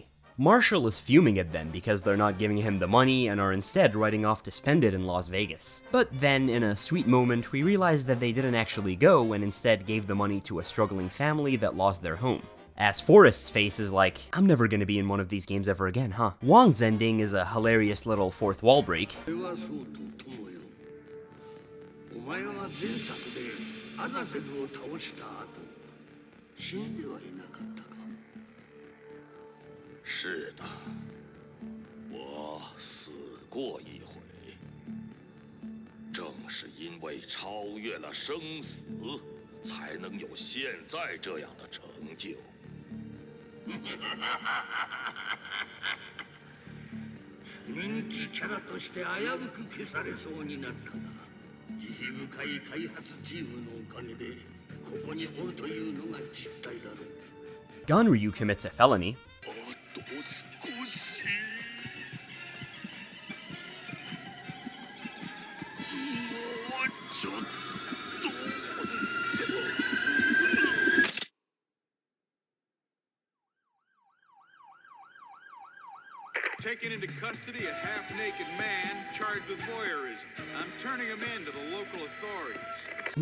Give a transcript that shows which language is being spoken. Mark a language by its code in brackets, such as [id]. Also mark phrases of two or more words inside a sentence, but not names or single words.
[en] Marshall is fuming at them because they're not giving him the money and are instead riding off to spend it in Las Vegas. But then, in a sweet moment, we realize that they didn't actually go and instead gave the money to a struggling family that lost their home. As Forrest's face is like, I'm never gonna be in one of these games ever again, huh? Wong's ending is a hilarious little fourth wall break. [ja] アザゼルを倒した後、死んではいなかったか。 [zh] 是的，我死过一回。正是因为超越了生死，才能有现在这样的成就。 [ja] 人気キャラとして危うく消されそうになったが。慈悲深い開発チームのおかげでここにおるというのが実態だろう。 [en] Gunryu commits a felony. [ja] あと少し。もうちょっと。 [en] Taken into custody a half-naked man charged with voyeurism. I'm turning him in to the local authorities.